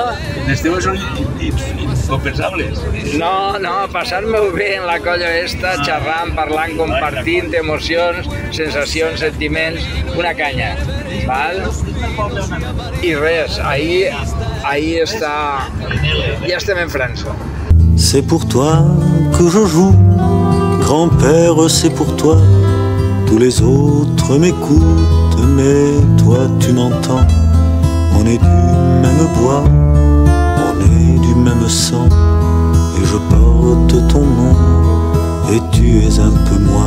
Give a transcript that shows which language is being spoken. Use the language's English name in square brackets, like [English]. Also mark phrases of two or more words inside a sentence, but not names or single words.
[Catalan] Les teves són incompensables. No, passar-me-ho bé en la colla esta, xerrant, parlant, compartint emocions, sensacions, sentiments, una canya, val? I res, ahí està... Ja estem en França. [French] C'est pour toi que je joue, grand-père, c'est pour toi. Tous les autres m'écoutent, mais toi tu m'entends. On est du même bois, on est du même sang. Et je porte ton nom, et tu es un peu moi.